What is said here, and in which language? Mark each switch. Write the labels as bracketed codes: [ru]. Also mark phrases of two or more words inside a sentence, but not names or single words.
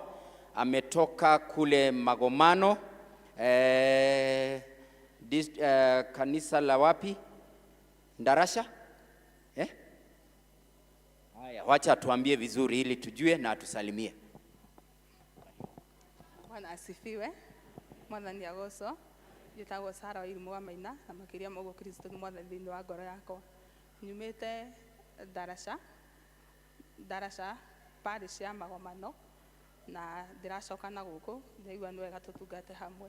[sw] Ametoka kule Magomano. Kanisa la wapi? Ndarasha? Haya, wacha tuambie vizuri ili tujue na atusalimie. Bwana asifiwe. [ki] Mwathani agoco. Njĩtagwo Sara Wairimu Maina na makiria mogo Kristo ni mwathani thĩinĩ wa ngoro yakwa. Nyumĩte Ndarasha parish ya Magomano na ndĩracoka na gũkũ ndaigua nĩ wega tũtungate hamwe.